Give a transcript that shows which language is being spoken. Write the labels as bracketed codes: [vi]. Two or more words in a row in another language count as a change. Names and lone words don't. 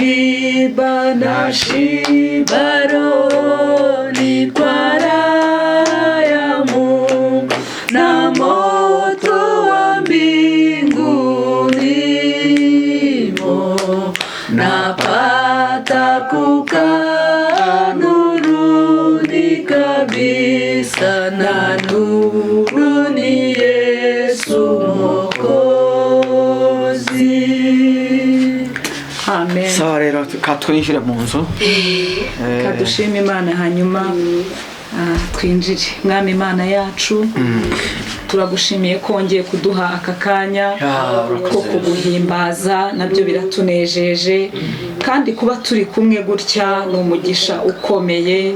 [sw] Nashiba rohoni kwa raha ya Mungu, na moto wa mbinguni mo, napata kukaa nuruni kabisa, na nuru ni Yesu Mwokozi. Amen. [rw] Sawa rero katwinjire mu nzu. Kadushima Imana hanyuma twinjire. Mwami Imana yacu, turagushimiye ko wongeye kuduha aka kanya ko kuguhimbaza, nabyo biratunejeje, kandi kuba turi kumwe gutya ni umugisha ukomeye.